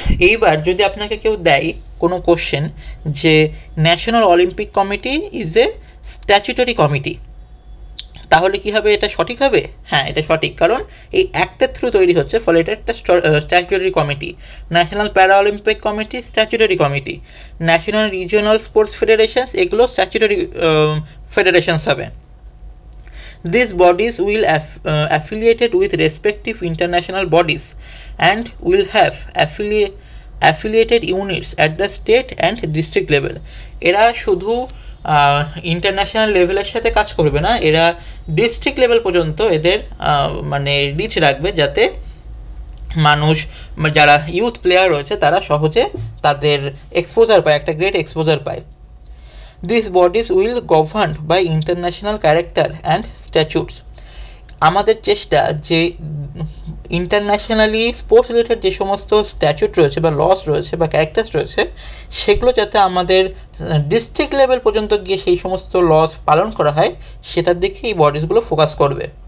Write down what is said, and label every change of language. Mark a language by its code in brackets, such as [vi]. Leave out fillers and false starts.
[bn] এইবার যদি আপনাকে কেউ দেয় কোনো কোশ্চেন যে national Olympic committee is a statutory committee, তাহলে কি হবে, এটা সঠিক হবে? হ্যাঁ, এটা সঠিক, কারণ এই অ্যাক্টের থ্রু তৈরি হচ্ছে, ফলে এটা একটা স্ট্যাচুটরি কমিটি। ন্যাশনাল প্যারা Olympic committee statutory committee, national regional sports ফেডারেশনস এগুলো স্ট্যাচুটরি ফেডারেশনস হবে। [en] These bodies will affiliated with respective international bodies and will have affiliated units at the state and district level. [bn] এরা শুধু ইন্টারন্যাশনাল লেভেলের সাথে কাজ করবে না, এরা ডিস্ট্রিক্ট লেভেল পর্যন্ত এদের মানে রিচ রাখবে, যাতে মানুষ যারা ইউথ প্লেয়ার রয়েছে তারা সহজে তাদের এক্সপোজার পায়, একটা গ্রেট এক্সপোজার পায়। [en] These bodies will governed by international character and statutes. [bn] আমাদের চেষ্টা যে ইন্টারন্যাশনালি স্পোর্টস রিলেটেড যে সমস্ত স্ট্যাচুট রয়েছে বা লস রয়েছে বা ক্যারেক্টার্স রয়েছে সেগুলো যাতে আমাদের ডিস্ট্রিক্ট লেভেল পর্যন্ত গিয়ে সেই সমস্ত লস পালন করা হয়, সেটার দিকে এই বডিসগুলো ফোকাস করবে।